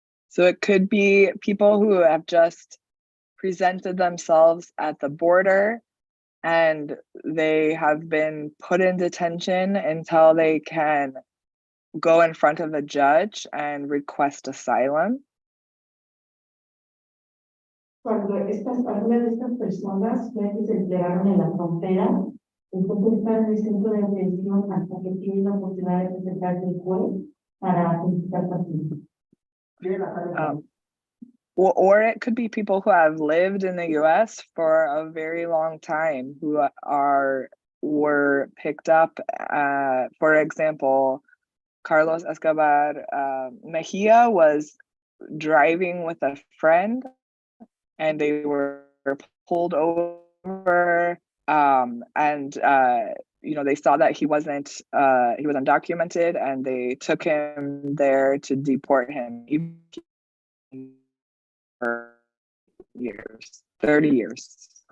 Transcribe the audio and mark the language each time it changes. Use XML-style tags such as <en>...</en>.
<en>So it could be people who have just presented themselves at the border and they have been put in detention until they can go in front of a judge and request asylum.</en> <es>Cuando algunas de estas personas ya que se entregaron en la frontera, entonces están en el centro de detención hasta que tienen la oportunidad de presentarse al juez para solicitar asilo.</es> <en>Or it could be people who have lived in the US for a very long time who were picked up. For example, Carlos Escobar Mejia was driving with a friend and they were pulled over and they saw that he was undocumented and they took him there to deport him for years, 30 years.</en>